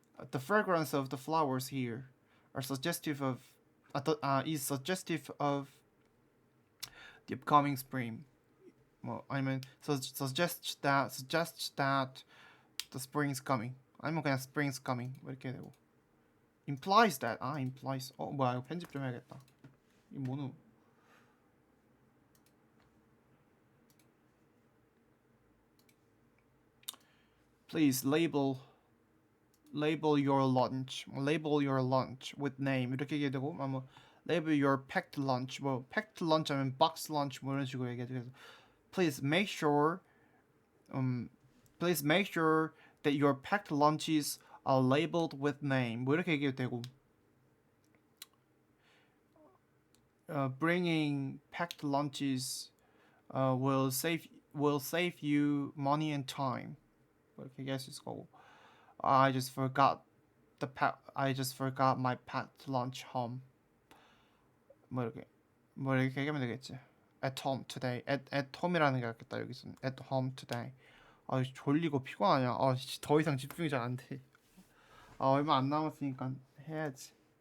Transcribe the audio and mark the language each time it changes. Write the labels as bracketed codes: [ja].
[en] The fragrance of the flowers here are suggestive of the upcoming spring. Well, I mean, suggests that the spring's coming. [ko] 아니면 그냥 [en] spring's coming [ko] 이렇게 되고. [en] Implies that. implies. [ko] 뭐야 이거 편집 좀 해야겠다. 이 뭐노? [en] Please label your lunch. Label your lunch with name. [ko] 이렇게 얘기해도 되고, 뭐 [en] label your packed lunch. [ko] 뭐 packed lunch 하면 box lunch 뭐 이런 식으로 얘기해도 되고. [en] Please make sure that your packed lunches are labeled with name. [ko] 뭐 이렇게 얘기해도 되고. [en] Bringing packed lunches will save you money and time. [ko] 이렇게 얘기할 수 있을 거고. [en] I just forgot my packed lunch home. [ko] 뭐 이렇게 얘기하면 되겠지. [en] At home today. [ko] At home이라는 게 낫겠다 여기서는. [en] At home today. [ko] 졸리고 피곤하냐. 더 이상 집중이 잘 안 돼. 얼마 안 남았으니까 해야지.